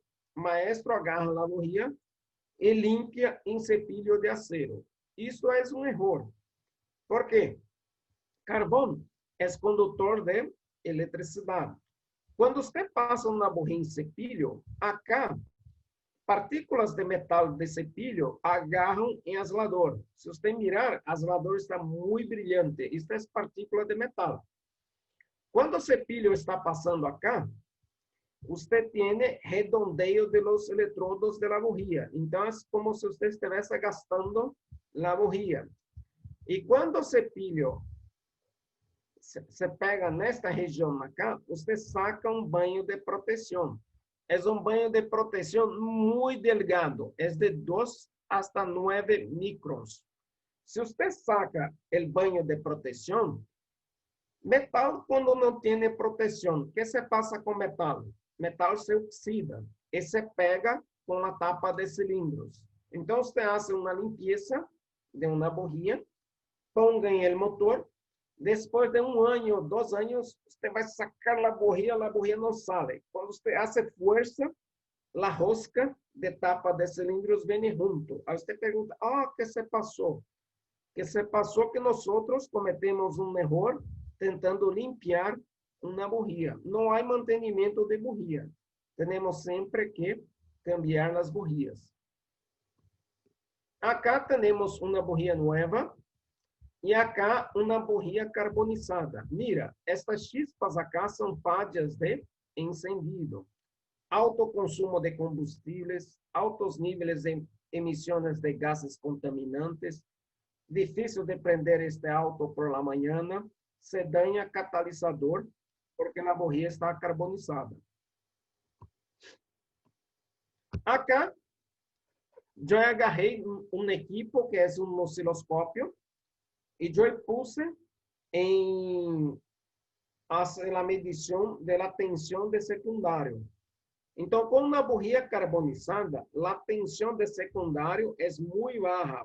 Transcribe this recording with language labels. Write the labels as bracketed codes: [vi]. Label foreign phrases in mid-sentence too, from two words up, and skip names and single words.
[es] Maestro agarra la bujía y limpia en cepillo de acero. Isso es un error. ¿Por qué? Carbón es conductor de electricidad. Cuando usted pasa una bujía en cepillo, acá partículas de metal de cepillo [pt] agarram em [es] aislador. [pt] Se você mirar, o aislador está muito brilhante. Isto é partícula de metal. Quando o cepillo está passando acá, você tem redondeio [es] de los [pt] eletrodos [es] de la bujía. [pt] Então, é como se você estivesse gastando [es] la bujía. [pt] E quando o cepillo se pega nesta região acá, você saca um banho de proteção. É um banho de proteção muito delgado, é de 2 hasta 9 microns. Se você saca o banho de proteção, metal quando não tem proteção, o que se passa com metal? Metal se oxida e se pega com a tapa de cilindros. Então, você faz uma limpeza de uma bujía, ponga em [es] el motor. [pt] Depois de 1 ano, 2 anos, você vai sacar a bujía não sai. Quando você hace força, a rosca de tapa de cilindros vem junto. Aí você pergunta, o que se passou? Que se passou que nós cometemos um erro tentando limpar uma bujía. Não há mantenimento de bujía. Temos sempre que cambiar as bujías. Acá temos uma bujía nova. E acá uma bujía carbonizada. [es] Mira, estas chispas acá [pt] são falhas de encendido. Alto consumo de combustíveis, altos níveis de emissões de gases contaminantes, difícil de prender este auto [es] por la mañana, [pt] se daña catalisador porque a bujía está carbonizada. Acá, eu agarrei um equipo que é um osciloscópio, e eu puse em a medição da tensão de secundário. Então, com uma bujía carbonizada, a tensão de secundário é muito baixa.